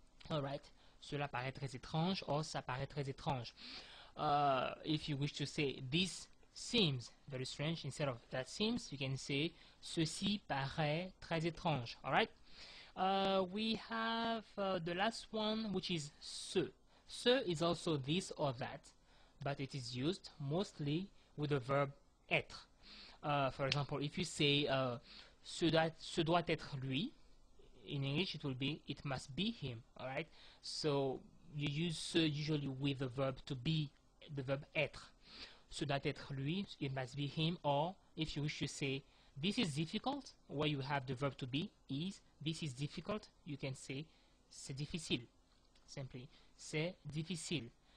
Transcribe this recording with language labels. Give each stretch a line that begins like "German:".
French: Alright, cela paraît très étrange, or ça paraît très étrange.
English: If you wish to say, this seems very strange, instead of that seems, you can say,
French: ceci paraît très étrange.
English: Alright? We have the last one, which is ce. Ce is also this or that, but it is used mostly with the verb être. For example, if you say
French: ce doit être lui,
English: in English it will be it must be him. All right. So you use ce usually with the verb to be, the verb être.
French: Ce doit être lui,
English: it must be him. Or if you wish to say this is difficult, where you have the verb to be is, this is difficult, you can say
French: c'est difficile. Simply, c'est difficile.